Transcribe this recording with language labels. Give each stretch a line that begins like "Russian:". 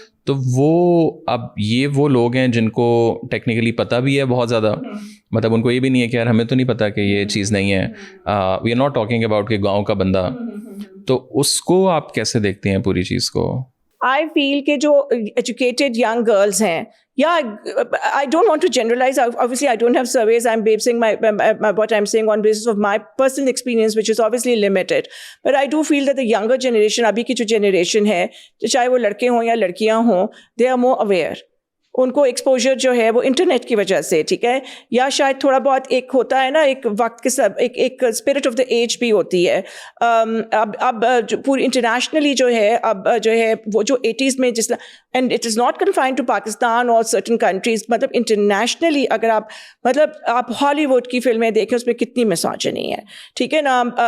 Urdu: تو وہ اب یہ وہ لوگ ہیں جن کو ٹیکنیکلی پتہ بھی ہے بہت زیادہ, مطلب ان کو یہ بھی نہیں ہے کہ یار ہمیں تو نہیں پتہ کہ یہ چیز نہیں ہے.
English: we are not talking about
Urdu: کہ گاؤں کا بندہ, تو اس کو آپ کیسے دیکھتے ہیں پوری چیز کو؟
English: I feel
Urdu: کہ جو ایجوکیٹڈ ینگ گرلز ہیں,
English: yeah, I don't want to generalize. Obviously, I don't have surveys. I'm basing what I'm saying on basis of my personal experience, which is obviously limited. But I do feel that the younger generation,
Urdu: abhi ki jo generation hai, chahe wo ladke hon ya ladkiyan hon,
English: they are more aware.
Urdu: ان کو exposure جو ہے وہ internet کی وجہ سے, ٹھیک ہے, یا شاید تھوڑا بہت ایک ہوتا ہے نا ایک وقت کے سب ایک اسپرٹ آف دا ایج بھی ہوتی ہے. اب پوری انٹرنیشنلی جو ہے اب جو ہے وہ جو 80s میں جس
English: and it is not confined to Pakistan اور certain countries,
Urdu: مطلب انٹرنیشنلی اگر آپ مطلب آپ ہالی ووڈ کی فلمیں دیکھیں اس میں کتنی مساجنی ہے, ٹھیک ہے نا.